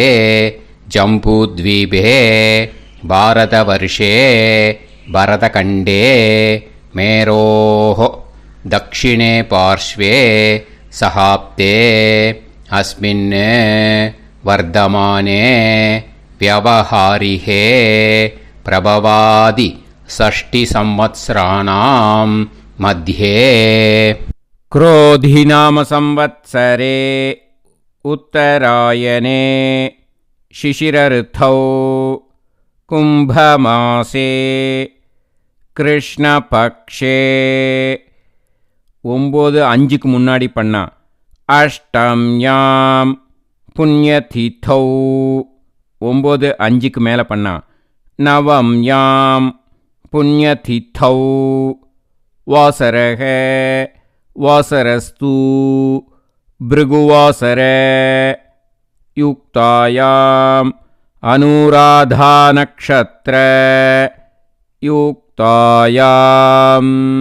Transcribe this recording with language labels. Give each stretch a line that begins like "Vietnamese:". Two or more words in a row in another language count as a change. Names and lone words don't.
Sanskrit: ஜம்பூத்வீபே பாரதவர்ஷே பரதகண்டே மேரோः தக்ஷிணே பார்ஷ்வே சஹாப்தே அஸ்மின் வர்தமானே வியவஹாரிஹே பிரபவாதி ஷஷ்டி சம்வத்சராணாம் மத்யே. क्रोधिनाम संवत्सरे उत्तरायणे शिशिरऋतौ कुम्भमासे कृष्णपक्षे.
Tamil: 9 5க்கு முன்னாடி பண்ணா.
Sanskrit: அஷ்டம்யாம் புண்ணியதிதௌ.
Tamil: 9 5க்கு மேலே பண்ணா.
Sanskrit: நவம்யாம் புண்ணியதிதௌ வாசரக வாசரஸ்து பிருகுவாசர யுக்தாயாம் அனுராதா நக்ஷத்ர யுக்தாயாம்.